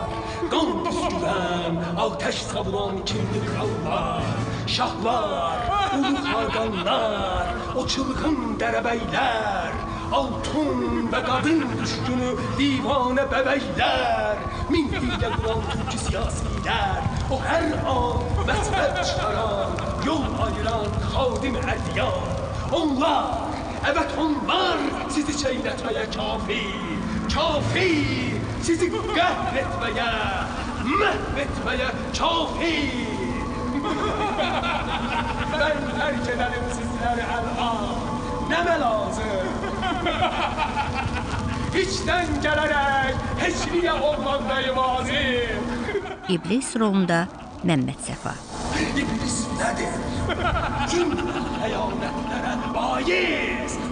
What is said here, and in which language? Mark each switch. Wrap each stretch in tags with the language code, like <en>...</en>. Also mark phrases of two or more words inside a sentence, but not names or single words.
<az>Qan püskürən, ateş savuran kimli krallar, şahlar, ulu xaqanlar, o çılğın dərəbəylər, altun və qadın düşkünü divanə bəbəylər, min hiylə quran türkü siyasilər, o hər an məsbəb çıxaran, yol ayıran xadim ədyan. Onlar, evet onlar sizi çeynətməyə kafir, kafir, sizi qəhrətməyə, məhv etməyə kafir.</az> <tr>Ben terk edelim sizleri el-an,</tr> <az>nəmə lazım? İçdən gələrək heçliyə olmaqdayım azim. İblis rolunda Məmməd Səfa. İblis nədir? Kim xəyanətlərə baiz?</az>